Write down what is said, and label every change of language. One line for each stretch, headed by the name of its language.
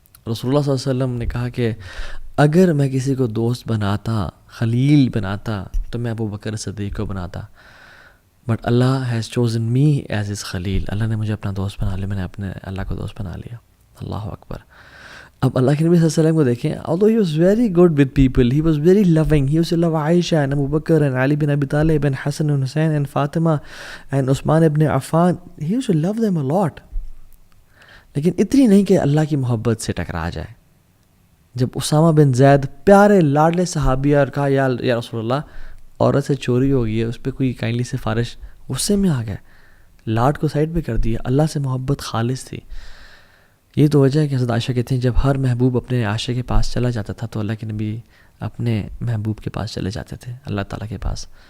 Urdu: رسول اللہ صلی اللہ علیہ وسلم نے کہا کہ اگر میں کسی کو دوست بناتا، خلیل بناتا، تو میں ابو بکر صدیق کو بناتا، but Allah has chosen me as his خلیل. اللہ نے مجھے اپنا دوست بنا لیا، میں نے اپنے اللہ کو دوست بنا لیا. اللہ اکبر.
English: اب اللہ کے نبی صلی اللہ علیہ وسلم کو دیکھیں، although he was very good with people, he was very loving, he used to love Aisha and Abu Bakr and Ali bin Abi Talib and Hassan and Hussein and Fatima and Usman ibn Affan. He used to love them a lot.
Urdu: لیکن اتنی نہیں کہ اللہ کی محبت سے ٹکرا جائے. جب اسامہ بن زید پیارے لاڈلے صحابی اور کہا یا رسول اللہ عورت سے چوری ہو گئی ہے، اس پہ کوئی کائنڈلی سفارش، غصے میں آ گئے، لاڈ کو سائڈ پہ کر دیا. اللہ سے محبت خالص تھی. یہ تو وجہ ہے کہ حضرت عائشہ کہتے ہیں جب ہر محبوب اپنے عاشق کے پاس چلا جاتا تھا تو اللہ کے نبی اپنے محبوب کے پاس چلے جاتے تھے، اللہ تعالیٰ کے پاس.